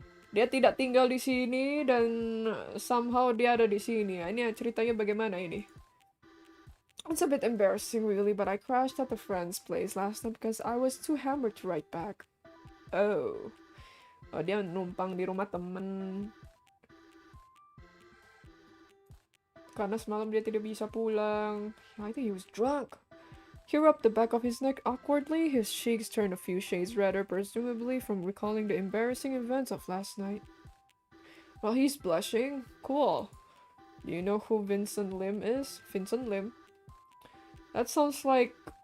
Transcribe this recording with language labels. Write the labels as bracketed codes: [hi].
[id] Dia tidak tinggal di sini dan somehow dia ada di sini. Ini ceritanya bagaimana ini? [en] It's a bit embarrassing, really, but I crashed at a friend's place last night because I was too hammered to write back. [id] Oh. Oh, dia numpang di rumah temen. Karena semalam dia tidak bisa pulang. [en] I think he was drunk. He rubbed the back of his neck awkwardly. His cheeks turned a few shades redder, presumably from recalling the embarrassing events of last night. While he's blushing, cool. Do you know who Vincent Lim is? Vincent Lim? That sounds like...